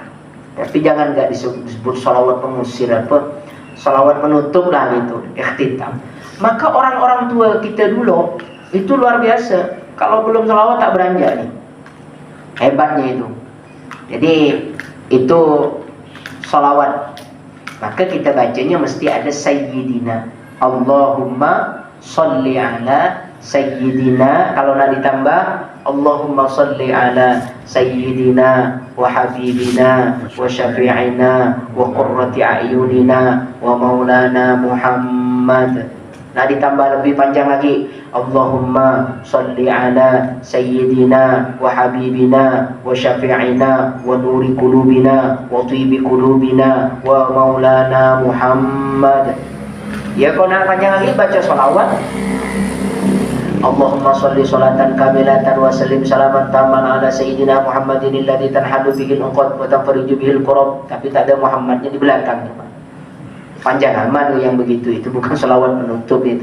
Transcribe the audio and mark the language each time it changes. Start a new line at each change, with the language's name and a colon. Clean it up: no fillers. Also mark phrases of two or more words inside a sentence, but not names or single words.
Malay: Tapi jangan nggak disebut sholawat pengusir, apa, sholawat penutup lah itu, ikhtitam. Maka orang-orang tua kita dulu itu luar biasa. Kalau belum sholawat tak beranjak nih. Hebatnya itu. Jadi itu sholawat. Maka kita bacanya mesti ada Sayyidina.
Arabic: اللهم صل على سيدنا,
Malay: kalau nak ditambah
Arabic: اللهم صل على سيدنا وحبيبنا وشفيعنا وقرة أعيننا ومولانا محمد.
Malay: Nah ditambah lebih panjang lagi,
Arabic: اللهم صل على سيدنا وحبيبنا وشفيعنا ونور قلوبنا وطب قلوبنا ومولانا محمد.
Malay: Ya kalau nak panjang lagi baca sholawat,
Arabic: اللهم صل صلاة كاملة وسلم سلاما تاما على سيدنا محمد الذي تنحل به العقد وتنفرج به الكرب.
Malay: Tapi tak ada Muhammadnya di belakang. Panjang amat yang begitu, itu bukan sholawat penutup itu.